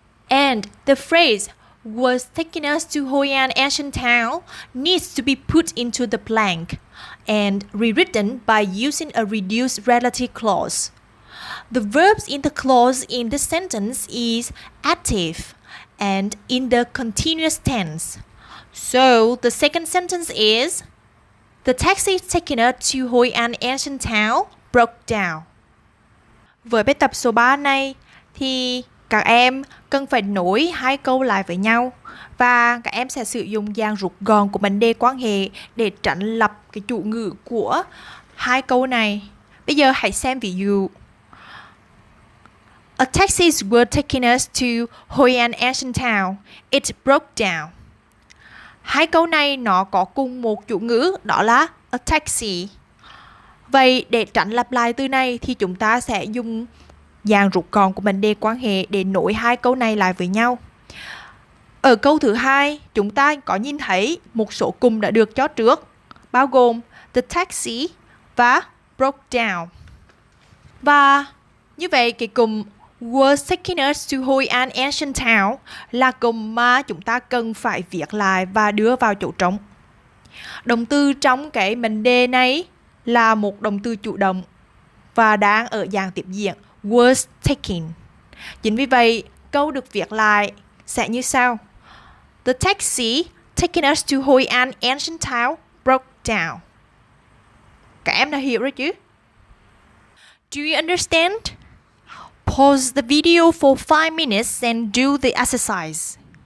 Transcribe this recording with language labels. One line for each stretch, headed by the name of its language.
English: And the phrase was taking us to Hoi An ancient town needs to be put into the blank and rewritten by using a reduced relative clause. The verbs in the clause in this sentence is active and in the continuous tense. So the second sentence is the taxi taking us to Hoi An ancient town broke down.
Vietnamese: Với bài tập số 3 này thì các em cần phải nối hai câu lại với nhau và các em sẽ sử dụng dạng rút gọn của mệnh đề quan hệ để tránh lặp cái chủ ngữ của hai câu này. Bây giờ hãy xem ví dụ.
English: A taxi was taking us to Hoi An ancient town. It broke down.
Vietnamese: Hai câu này nó có cùng một chủ ngữ, đó là a taxi. Vậy để tránh lặp lại từ này thì chúng ta sẽ dùng dạng rút gọn của mệnh đề quan hệ để nối hai câu này lại với nhau. Ở câu thứ hai, chúng ta có nhìn thấy một số cụm đã được cho trước, bao gồm the taxi và
English: broke down.
Vietnamese: Và như vậy cái cụm
English: was taking us to Hoi An ancient town
Vietnamese: là cụm mà chúng ta cần phải viết lại và đưa vào chỗ trống. Động từ trong cái mệnh đề này là một động từ chủ động và đang ở dạng tiếp diễn
English: was taking.
Vietnamese: Chính vì vậy, câu được viết lại sẽ như sau.
English: The taxi taking us to Hoi An ancient town broke down.
Vietnamese: Các em đã hiểu rồi chứ?
English: Do you understand? Pause the video for 5 minutes and do the exercise.